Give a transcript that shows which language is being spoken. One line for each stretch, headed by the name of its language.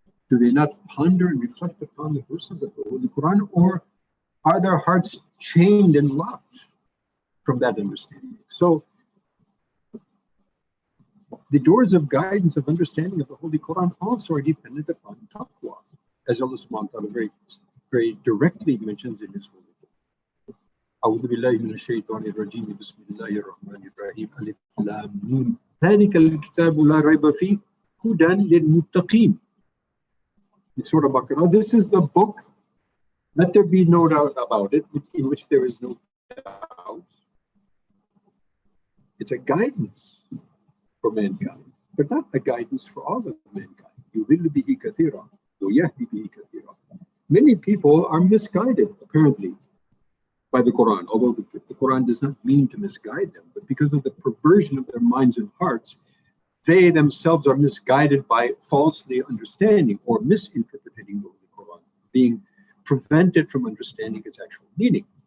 English: Do they not ponder and reflect upon the verses of the Holy Quran, or are their hearts chained and locked from that understanding? So the doors of guidance, of understanding of the Holy Quran also are dependent upon taqwa, as Allah subhanahu wa ta'ala very directly mentions in His Holy Book.
Arabic: أعوذ بالله من الشيطان الرجيم بسم الله الرحمن الرحيم ألف لام ميم ذلك الكتاب لا ريب فيه هدى للمتقين.
English: In Surah Baqarah, this is the book, let there be no doubt about it, in which there is no doubt. It's a guidance for mankind, but not a guidance for all of mankind.
Arabic: يُضِلُّ بِهِ كَثِيرًا وَيَهْدِي بِهِ كَثِيرًا.
English: Many people are misguided, apparently, by the Quran, although the Quran does not mean to misguide them, but because of the perversion of their minds and hearts, they themselves are misguided by falsely understanding or misinterpreting the Quran, being prevented from understanding its actual meaning.